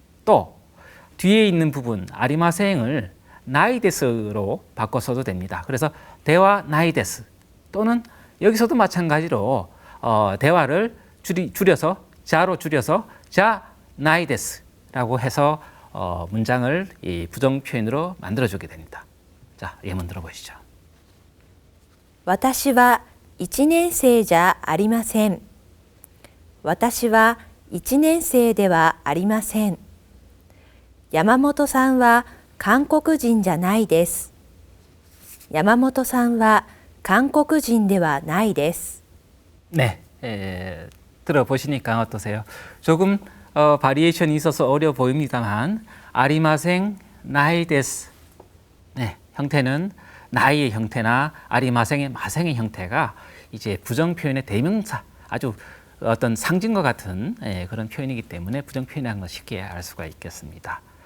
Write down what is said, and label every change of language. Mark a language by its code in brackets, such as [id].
[ko] 또 뒤에 있는 부분 아리마생을 나이데스로 바꿔 써도 됩니다. 그래서 대화 나이데스 또는 여기서도 마찬가지로 대화를 줄여서 자로 줄여서 자 나이데스라고 해서 문장을 이 부정 표현으로 만들어주게 됩니다. 자, 예문 들어보시죠. [ja] 私は1年生じゃありません。私は1年生ではありません。山本さんは韓国人じゃないです。山本さんは韓国人ではないです。 [ko] 네, 들어보시니까 어떠세요? 조금 바리에이션이 있어서 어려워 보입니다만 아리마생 나이데스 네, 형태는 나이의 형태나 아리마생의 마생의 형태가 이제 부정 표현의 대명사 아주 어떤 상징과 같은 그런 표현이기 때문에 부정 표현이라는 걸 쉽게 알 수가 있겠습니다.